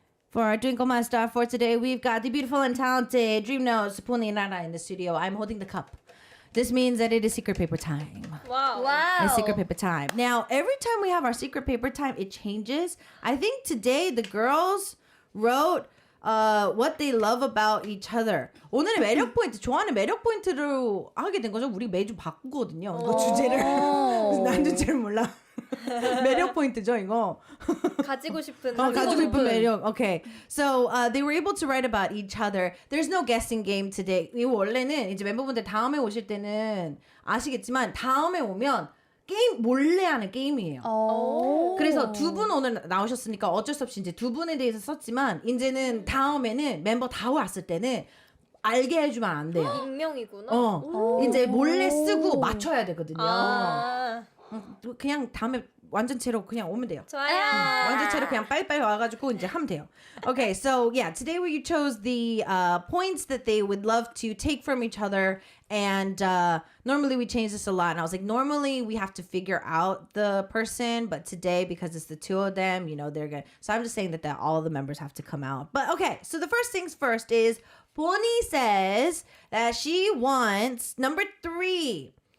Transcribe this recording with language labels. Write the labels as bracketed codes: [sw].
[en] For our Twinkle My Star for today, we've got the beautiful and talented DreamNote Puni and Rana in the studio. I'm holding the cup. This means that it is secret paper time. [ko] 와우. [en] It's secret paper time. Now, every time we have our secret paper time, it changes. I think today the girls wrote what they love about each other. [ko] 오늘의 매력 포인트, 좋아하는 매력 포인트로 하게 된 거죠. 우리 매주 바꾸거든요. 이거 주제를. 나도 잘 몰라. 매력 포인트죠, 이거. 가지고 싶은 가지고 싶은 매력. [en] Okay. So they were able to write about each other. There's no guessing game today. [ko] 이거 원래는 이제 멤버분들 다음에 오실 때는 아시겠지만 다음에 오면 게임 몰래 하는 게임이에요. 그래서 두 분 오늘 나오셨으니까 어쩔 수 없이 이제 두 분에 대해서 썼지만 이제는 다음에는 member 다 왔을 때는 알게 해주면 안 돼요. 익명이구나. 이제 몰래 쓰고 맞춰야 되거든요. 아, 그냥 다음에 완전체로 그냥 오면 돼요. 좋아요. 완전체로 그냥 빨리빨리 와가지고 이제 하면 돼요. [en] Okay, so yeah, today we chose the points that they would love to take from each other, and normally we change this a lot. And I was like, normally we have to figure out the person, but today because it's the two of them, you know, they're gonna. So I'm just saying that all the members have to come out. But okay, so the first things first is Bonnie says that she wants number 3.